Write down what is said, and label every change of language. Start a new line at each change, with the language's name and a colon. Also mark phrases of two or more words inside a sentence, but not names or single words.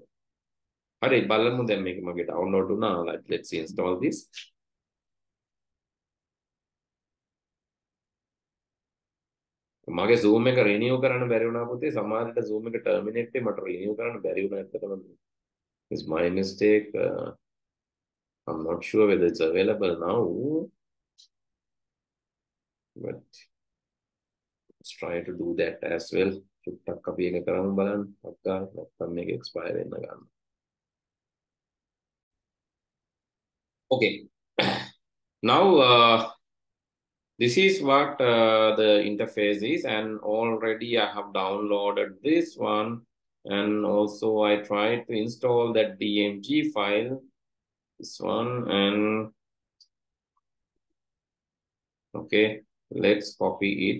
Sinhala: හරි බලමු දැන් මේක මගේ download වුණා.
English: Let's install this.
Sinhala: මගේ Zoom එක renew කරන්න බැරි වුණා පුතේ. සමහරවිට Zoom එක terminate වෙයි මට renew කරන්න බැරි වුණා ඇත්තටම.
English: It's my mistake. I'm not sure whether it's available now. But let's try to do that as well.
Sinhala: චුට්ටක් අපි එක කරමු බලන්න. අක්කා නැත්නම් මේක expire වෙන්න ගන්න.
English: Okay. Now this is what the interface is, and already I have downloaded this one, and also I tried to install that DMG file, this one, and okay, let's copy it.